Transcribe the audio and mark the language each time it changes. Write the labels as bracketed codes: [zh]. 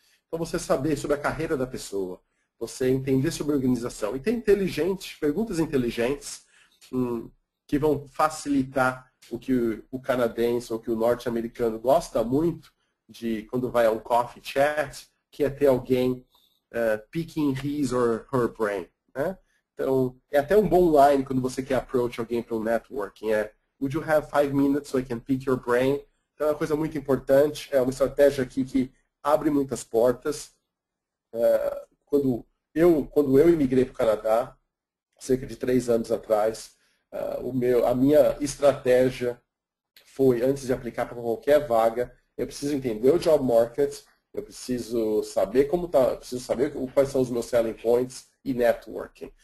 [pt] Então, você saber sobre a carreira da pessoa, você entender sobre a organização. E ter perguntas inteligentes que vão facilitar o que o canadense ou que o norte-americano gosta muito de quando vai a um coffee chat, que é ter alguém [en] picking his or her brain, [pt] né? Então, é até um bom line quando você quer approach alguém para um networking. [en] Would you have 5 minutes so I can pick your brain? [pt] Então, é uma coisa muito importante. É uma estratégia aqui que abre muitas portas. Quando eu imigrei para o Canadá, cerca de 3 anos atrás, a minha estratégia foi, antes de aplicar para qualquer vaga, eu preciso entender o job market, eu preciso saber como está, eu preciso saber quais são os meus selling points e networking.